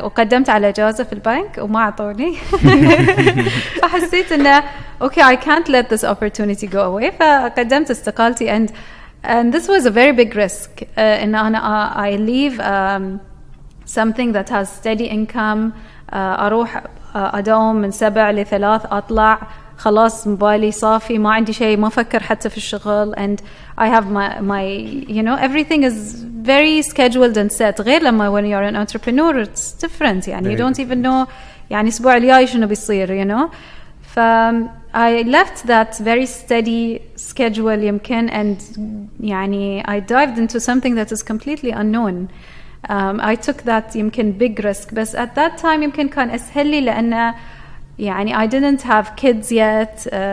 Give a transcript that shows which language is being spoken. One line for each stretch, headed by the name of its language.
Arabic: وقدمت على إجازة في البنك وما عطوني. فحسيت إنه
English: okay I can't let this opportunity go away.
Arabic: فقدمت استقالتي
English: and this was a very big risk.
Arabic: إن أنا
English: I leave something that has steady income.
Arabic: أروح أداوم من 7 ل 3 أطلع خلاص موبايلي صافي ما عندي شيء ما أفكر حتى في الشغل
English: and I have my you know everything is very scheduled and set.
Arabic: غير لما
English: when you're an entrepreneur it's different يعني you don't even know
Arabic: يعني الأسبوع الجاي شنو بيصير
English: you know. I left that very steady schedule يمكن and يعني I dived into something that is completely unknown. I took that يمكن big risk بس at that time
Arabic: يمكن كان أسهل لي لأن يعني
English: I didn't have kids yet.